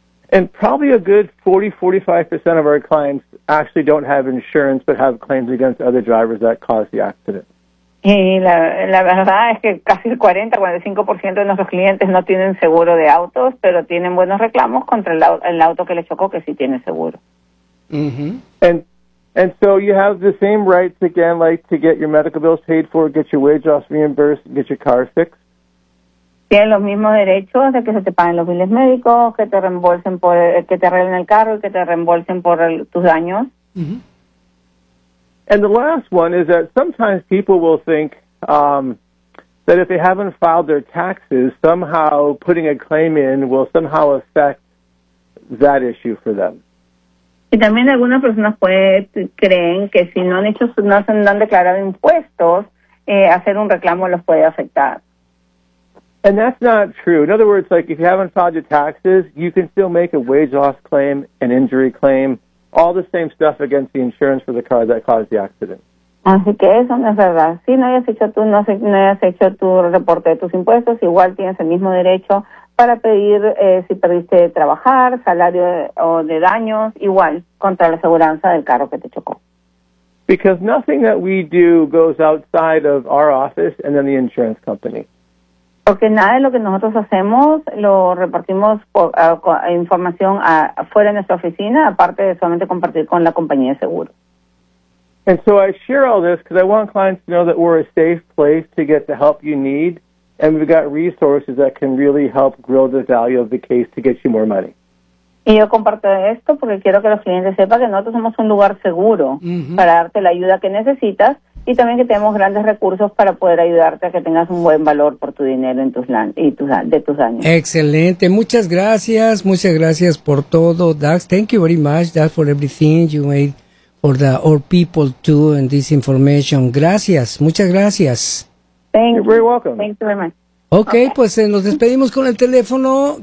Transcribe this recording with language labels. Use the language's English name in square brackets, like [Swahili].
[English] And probably a good 40-45% of our clients actually don't have insurance, but have claims against other drivers that caused the accident. [Spanish] Y la verdad es que casi el 40-45% de nuestros clientes no tienen seguro de autos, pero tienen buenos reclamos contra el auto que les chocó, que sí tiene seguro. [English] And so you have the same rights again, like to get your medical bills paid for, get your wage loss reimbursed, get your car fixed. [Spanish] Tienen los mismos derechos de que se te paguen los biles médicos, que te reembolsen por que te arreglen el carro y que te reembolsen por tus daños. [English] And the last one is that sometimes people will think that if they haven't filed their taxes, somehow putting a claim in will somehow affect that issue for them. [Spanish] Y también algunas personas creen que si no han declarado impuestos, hacer un reclamo los puede afectar. [English] And that's not true. In other words, like if you haven't filed your taxes, you can still make a wage loss claim, an injury claim, all the same stuff against the insurance for the car that caused the accident. [Spanish] Así que eso no es verdad. Si no hayas hecho tu reporte de tus impuestos, igual tienes el mismo derecho para pedir si perdiste trabajar, salario o de daños, igual, contra la aseguranza del carro que te chocó. [English] Because nothing that we do goes outside of our office and then the insurance company. [Spanish] Porque nada de lo que nosotros hacemos lo repartimos información afuera de nuestra oficina, aparte de solamente compartir con la compañía de seguro. [English] And so I share all this because I want clients to know that we're a safe place to get the help you need, and we've got resources that can really help grow the value of the case to get you more money. [Spanish] Y yo comparto esto porque quiero que los clientes sepan que nosotros somos un lugar seguro mm-hmm. para darte la ayuda que necesitas y también que tenemos grandes recursos para poder ayudarte a que tengas un buen valor por tu dinero en tus tus años. Excelente. Muchas gracias por todo, Dax. [English] Thank you very much, Dax, for everything you made for the our people too and this information. [Spanish] Gracias. Muchas gracias. [English] Thank you're very welcome. Thank you very much. [Spanish] Okay, pues nos despedimos con el teléfono.